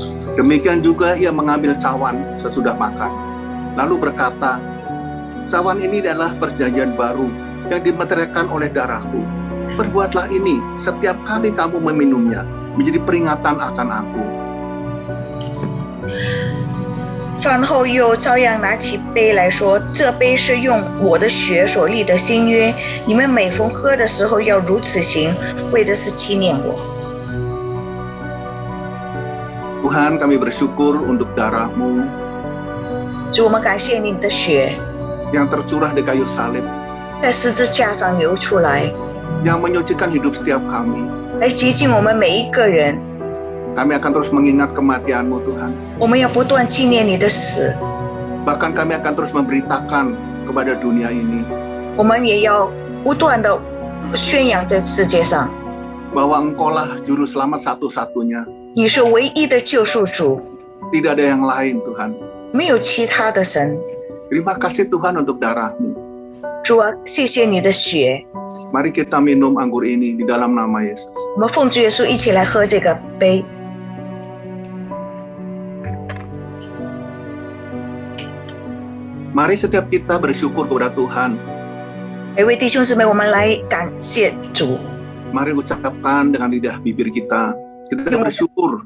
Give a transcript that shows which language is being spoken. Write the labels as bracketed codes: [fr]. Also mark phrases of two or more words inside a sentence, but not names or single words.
[id] Demikian juga ia mengambil cawan sesudah makan, lalu berkata, "Cawan ini adalah perjanjian baru yang dimeteraikan oleh darahku. Perbuatlah ini setiap kali kamu meminumnya, menjadi peringatan akan aku." [zh] 饭后又照样拿起杯来说：“这杯是用我的血所立的新约，你们每逢喝的时候要如此行，为的是纪念我。” [id] Tuhan, kami bersyukur untuk darah-Mu [zh] 主，我们感谢你的血 [id] yang tercurah di kayu salib, [zh] 在十字架上流出来， [id] yang menyucikan hidup setiap kami. [zh] 来洁净我们每一个人。 [id] Kami akan terus mengingat kematian-Mu, Tuhan. [zh] 我们要不断纪念你的死， [id] Bahkan kami akan terus memberitakan kepada dunia ini [zh] 我们也要不断的宣扬在世界上， [id] bahwa Engkau-lah juru selamat satu-satunya. [zh] 你是唯一的救赎主， [id] Tidak ada yang lain, Tuhan. [zh] 没有其他的神。 [id] Terima kasih Tuhan untuk darah-Mu. [zh] 主啊，谢谢你的血。 [id] Mari kita minum anggur ini di dalam nama Yesus. [zh] 我们奉主耶稣一起来喝这个杯。 [id] Mari setiap kita bersyukur kepada Tuhan. 每位弟兄姊妹，我们来感谢主， Mari ucapkan dengan lidah bibir kita. Kita bersyukur.